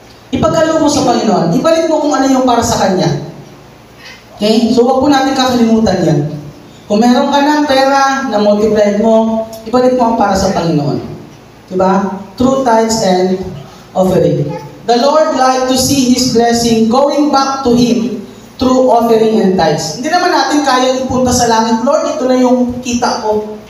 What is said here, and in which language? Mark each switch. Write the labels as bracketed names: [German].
[Filipino] Ipagkalo mo sa Panginoon. Ibalik mo kung ano yung para sa Kanya. Okay? So, wag po natin kakalimutan yan. Kung meron ka ng pera na multiply mo, ibalik mo ang para sa Panginoon. Diba? [English] Through tithes and offering. The Lord like to see His blessing going back to Him through offering and tithes. [Filipino] Hindi naman natin kaya ipunta sa langit, Lord, ito na yung kita ko.